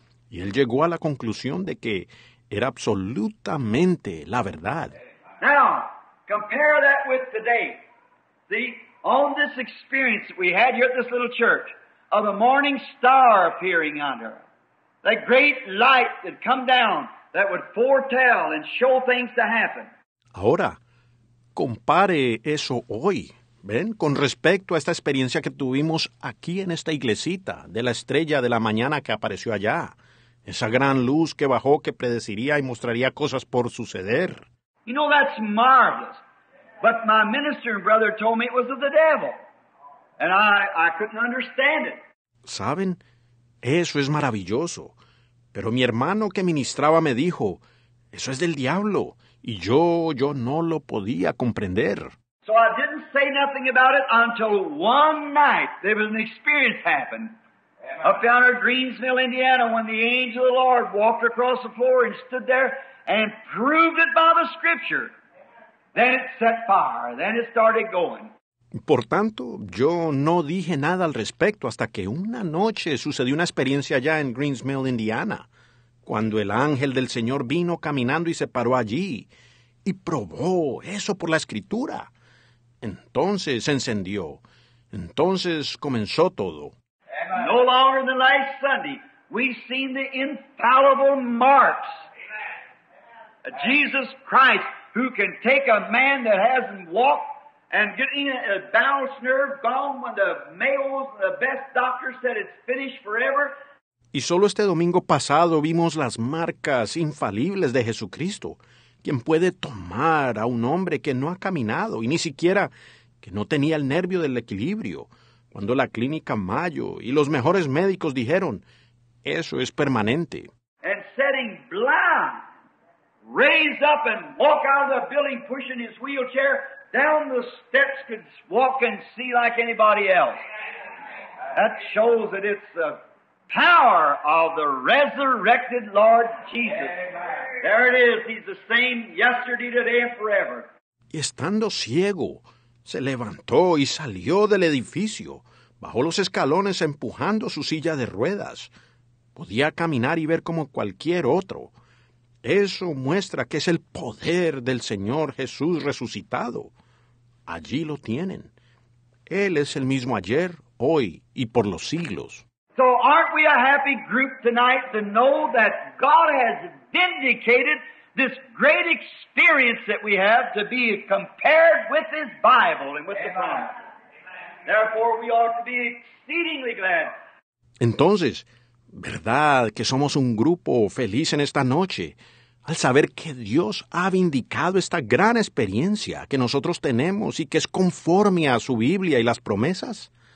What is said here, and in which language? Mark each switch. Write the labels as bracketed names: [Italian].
[Spanish] Y él llegó a la conclusión de que era absolutamente la verdad. [English] Now, compare that with today. See, on this experience that we had here at this little church of the morning star appearing under us, that great light that come down that would foretell and show things to happen. [Spanish] Ahora, compare eso hoy, ¿ven? Con respecto a esta experiencia que tuvimos aquí en esta iglesita de la estrella de la mañana que apareció allá. Esa gran luz que bajó que predeciría y mostraría cosas por suceder. [English] You know, that's marvelous. But my minister and brother told me it was of the devil. And I couldn't understand it. [Spanish] ¿Saben? Eso es maravilloso. Pero mi hermano que ministraba me dijo, eso es del diablo. Y yo no lo podía comprender. [English] So I didn't say nothing about it until one night there was an experience happened. Up down at Greensville, Indiana, when the angel of the Lord walked across the floor and stood there and proved it by the Scripture. Then it set fire. Then it started going. [Spanish] Por tanto, yo no dije nada al respecto hasta que una noche sucedió una experiencia allá en Greensville, Indiana, cuando el ángel del Señor vino caminando y se paró allí y probó eso por la Escritura. Entonces se encendió. Entonces comenzó todo. [English] No longer than last Sunday, we've seen the infallible marks of Jesus Christ, who can take a man that hasn't walked and get in a balanced nerve gone when the Mayos, the best doctors said it's finished forever. [Spanish] Y solo este domingo pasado vimos las marcas infalibles de Jesucristo, quien puede tomar a un hombre que no ha caminado y ni siquiera que no tenía el nervio del equilibrio, cuando la clínica Mayo y los mejores médicos dijeron, eso es permanente. [English] And setting blind, raise up and walk out of the building pushing his wheelchair, down the steps could walk and see like anybody else. That shows that it's the power of the resurrected Lord Jesus. There it is. He's the same yesterday, today, and forever. [Spanish] Y estando ciego, se levantó y salió del edificio, bajó los escalones empujando su silla de ruedas. Podía caminar y ver como cualquier otro. Eso muestra que es el poder del Señor Jesús resucitado. Allí lo tienen. Él es el mismo ayer, hoy y por los siglos. [English] So aren't we a happy group tonight to know that God has vindicated this great experience that we have to be compared with His Bible and with the promise. Therefore we ought to be exceedingly glad. [Spanish] Entonces, ¿verdad que somos un grupo feliz en esta noche al saber que Dios ha vindicado esta gran experiencia que nosotros tenemos y que es conforme a su Biblia y las promesas?